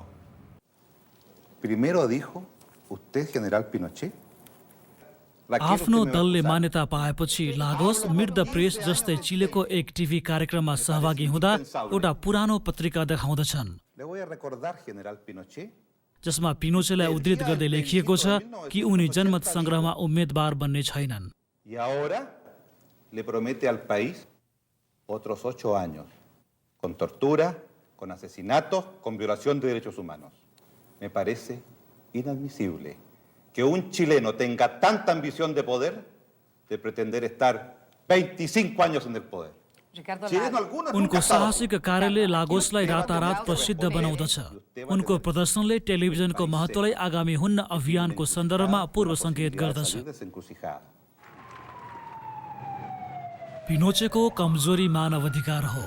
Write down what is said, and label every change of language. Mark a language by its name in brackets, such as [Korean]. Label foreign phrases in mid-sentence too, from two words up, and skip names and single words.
[Nepali] आफ्नो दलले मान्यता पाएपछि लागोस मिट द प्रेस जस्तै चिलेको एक टिभी कार्यक्रममा सहभागी हुँदा एउटा पुरानो पत्रिका देखाउँदछन् जसमा पिनोचेलाई उद्धृत गर्दै लेखिएको छ कि उनी जनमत सङ्ग्रहमा उम्मेदवार बन्ने छैनन्। [Spanish] Que un chileno tenga tanta ambición de poder de pretender estar 25 años en el poder. [Nepali] उनको साहसिक कार्यले लागोसलाई रातारात प्रसिद्ध बनाउँदछ। उनको प्रदर्शनले टेलिभिजनको महत्त्वलाई आगामी हुन्न अभियानको सन्दर्भमा पूर्व सङ्केत गर्दछ। पिनोचेको कमजोरी मानव अधिकार हो।